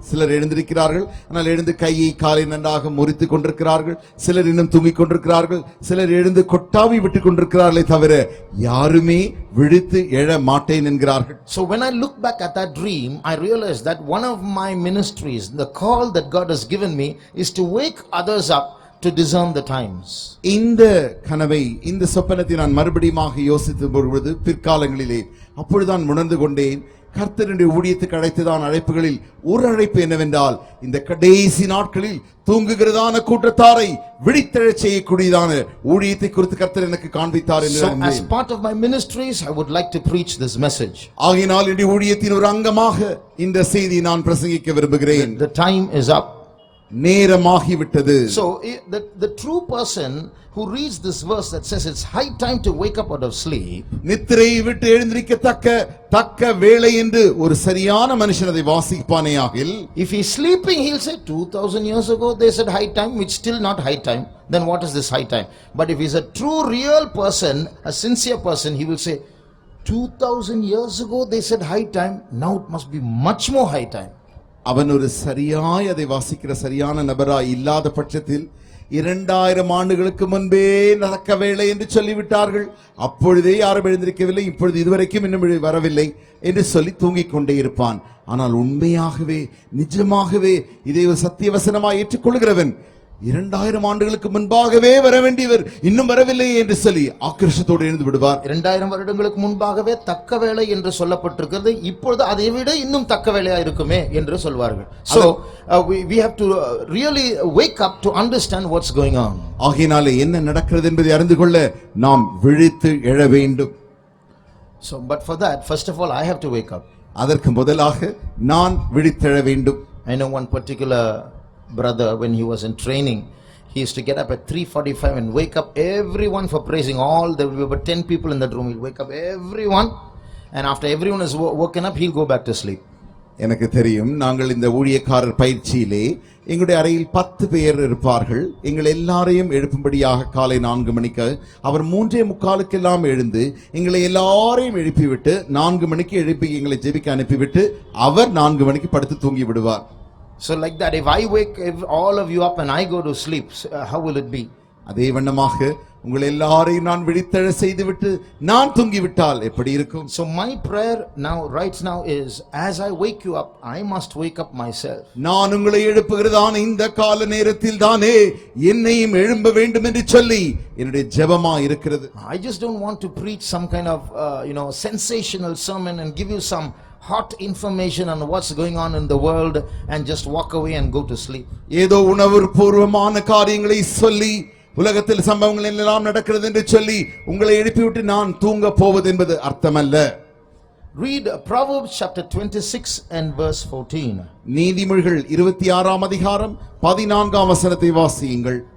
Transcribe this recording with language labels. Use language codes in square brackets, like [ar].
[ta] சிலர் எழுந்திருக்கிறார்கள், ஆனால் எழுந்து கையை காலை நன்றாக முறித்துக் கொண்டிருக்கிறார்கள். சிலர் இன்னும் தூங்கிக் கொண்டிருக்கிறார்கள். சிலர் எழுந்து கொட்டாவி விட்டுக் கொண்டிருக்கிறார்களே தவிர யாருமே விழித்து எழ மாட்டேன் என்கிறார்கள். [en] So when I look back at that dream, I realized that one of my ministries, the call that God has given me, is to wake others up to discern the times. [ta] இந்த கனவை, இந்த சொப்பனத்தை நான் மறுபடியும் யோசித்த பொழுது பிற்காலங்களிலே அப்பொழுதுதான் உணர்ந்து கொண்டேன், கர்த்தருடைய ஊழியத்துக்கு அழைத்ததான அழைப்புகளில் ஒரு அழைப்பு என்னவென்றால், இந்த கடைசி நாட்களில் தூங்குகிறதான கூட்டத்தாரை விழித்தெழச் செய்யக்கூடியதான ஊழியத்தை குறித்து கர்த்தர் எனக்கு காண்பித்தார் என்று. [en] So as part of my ministries, I would like to preach this message. [ta] ஆகையினால் இந்த ஊழியத்தின் ஒரு அங்கமாக இந்த செய்தியை நான் பிரசங்கிக்க விரும்புகிறேன். [en] The time is up. [ta] நேரமாகிவிட்டது. [en] So the true person who reads this verse that says it's high time to wake up out of sleep, [ta] நித்திரை விட்டு எழுந்திருக்கத்தக்க வேளை என்று ஒரு சரியான மனுஷன் அதை வாசிப்பானேயாகில், [en] if he's sleeping he'll say 2000 years ago they said high time, which still not high time, then what is this high time? But if he's a true real person, a sincere person, he will say 2000 years ago they said high time, now it must be much more high time. [ta] அவன் ஒரு சரியாய் அதை வாசிக்கிற சரியான நபராய் இல்லாத பட்சத்தில் 2000 ஆண்டுகளுக்கு முன்பே நடக்க வேளை என்று சொல்லிவிட்டார்கள், அப்பொழுதே யாரும் எழுந்திருக்கவில்லை, இப்பொழுது இதுவரைக்கும் இன்னும் வரவில்லை என்று சொல்லி தூங்கிக் கொண்டே இருப்பான். ஆனால் உண்மையாகவே நிஜமாகவே இதை ஒரு சத்தியவசனமாய் ஏற்றுக்கொள்கிறவன் 2000 ஆண்டுகளுக்கு முன்பாகவே வர வேண்டியவர் இன்னும் வரவில்லை என்று சொல்லி ஆக்ரோஷத்தோடு எழுந்து விடுவார். 2000 வருடங்களுக்கு முன்பாகவே தக்க வேளை என்று சொல்லப்பட்டிருக்கிறது, இப்பொழுது அதை விட இன்னும் தக்க வேளையா இருக்குமே என்று சொல்வார்கள். [en] So we have to really wake up to understand what's going on. [ta] ஆகையினாலே என்ன நடக்கிறது என்பதை அறிந்து கொள்ள நாம் விழித்து எழ வேண்டும். [en] So but for that, first of all I have to wake up. [ta] அதற்கு முதலாக நான் விழித்தெழ வேண்டும். [en] I know one particular brother, when he was in training, he used to get up at 3:45 and wake up everyone for praising. There will be about 10 people in that room. He'll wake up everyone, and after everyone is woken up, he'll go back to sleep. [ta] எனக்கு தெரியும், நாங்கள் இந்த ஊழியக்காரர் பயிற்சியிலே எங்களுடைய அறையில் 10 பேர் இருப்பார்கள். எங்கள் எல்லாரையும் எழுப்பும்படியாக காலை 4 மணிக்கு அவர் 3:45 எழுந்து எங்களை எல்லாரையும் எழுப்பிவிட்டு 4 மணிக்கு எழுப்பி எங்களை ஜெபிக்க அனுப்பிவிட்டு அவர் 4 மணிக்கு படுத்து தூங்கி விடுவார். [en] So like that, if I wake all of you up and I go to sleep, how will it be? [ta] அதே வண்ணமாக உங்கள் எல்லாரையும் நான் விழித்தெழ செய்துவிட்டு நான் தூங்கிவிட்டால் எப்படி இருக்கும்? [en] So my prayer right now is, as I wake you up, I must wake up myself. [ta] நான் உங்களை எழுப்புகிறதான இந்த கால நேரத்தில் தானே என்னையும் எழும்ப வேண்டும் என்று சொல்லி என்னுடைய ஜெபமா இருக்கிறது. [en] I just don't want to preach some kind of sensational sermon and give you some hot information on what's going on in the world and just walk away and go to sleep. [ta] ஏதோ உணர்வுபூர்வமான காரியங்களை சொல்லி உலகத்தில் சம்பவங்கள் எல்லாம் நடக்கிறது என்று சொல்லி உங்களை எழுப்பிவிட்டு நான் தூங்க போவது என்பது அர்த்தமல்ல. [en] Read Proverbs chapter 26 and verse 14. [ta] நீதிமொழிகள் 26ஆம் அதிகாரம் 14ஆம் வசனத்தை வாசியுங்கள்.